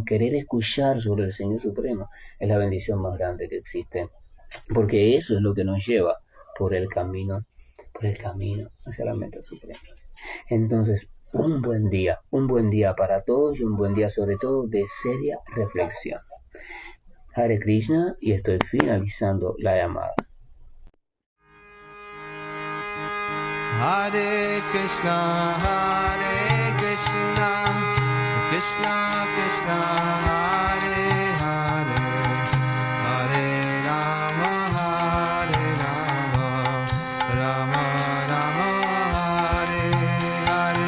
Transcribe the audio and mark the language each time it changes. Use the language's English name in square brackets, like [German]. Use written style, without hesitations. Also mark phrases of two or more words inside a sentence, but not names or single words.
[Spanish] Querer escuchar sobre el Señor Supremo es la bendición más grande que existe, porque eso es lo que nos lleva por el camino hacia la meta suprema. Entonces, un buen día para todos y un buen día sobre todo de seria reflexión. [Sanskrit] Hare Krishna, [Spanish] y estoy finalizando la llamada. [Sanskrit] Hare Krishna, Krishna Krishna, Hare Hare, Hare Rama, Rama Rama, Hare Hare.